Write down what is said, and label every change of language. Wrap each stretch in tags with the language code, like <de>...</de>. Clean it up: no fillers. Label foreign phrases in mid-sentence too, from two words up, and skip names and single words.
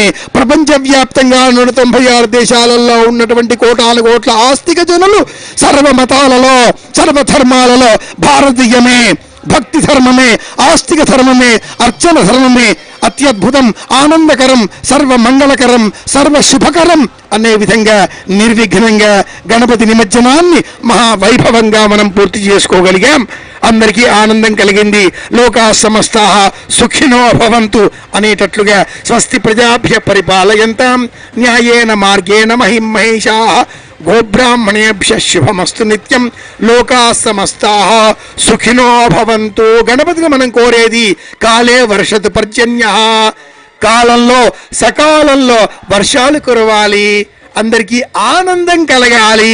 <te>ప్రపంచవ్యాప్తంగా 196 దేశాలలో ఉన్నటువంటి కోటాను కోట్ల ఆస్తిక జనులు సర్వ మతాలలో సర్వధర్మాలలో భారతీయమే, భక్తి ధర్మమే, ఆస్తిక ధర్మమే, అర్చన ధర్మమే అత్యద్భుతం, ఆనందకరం, సర్వమంగళకరం, సర్వశుభకరం అనే విధంగా నిర్విఘ్నంగా గణపతి నిమజ్జనాన్ని మహావైభవంగా మనం పూర్తి చేసుకోగలిగాం. అందరికీ ఆనందం కలిగింది.</te> <sa>లోకా సమస్తాః సుఖినో భవంతు అనేటట్లుగా స్వస్తి ప్రజాభ్య పరిపాలయంతాం న్యాయేన మార్గేణ మహిమహేషాః గోబ్రాహ్మణేభ్య శుభమస్తు నిత్యం. లోకా సమస్తాః సుఖినో భవంతు.</sa> <te>గణపతిని మనం కోరేది</te> <sa>కాలే వర్షతు పర్జన్యః,</sa> <te>కాలంలో సకాలంలో వర్షాలు కురవాలి, అందరికీ ఆనందం కలగాలి.</te>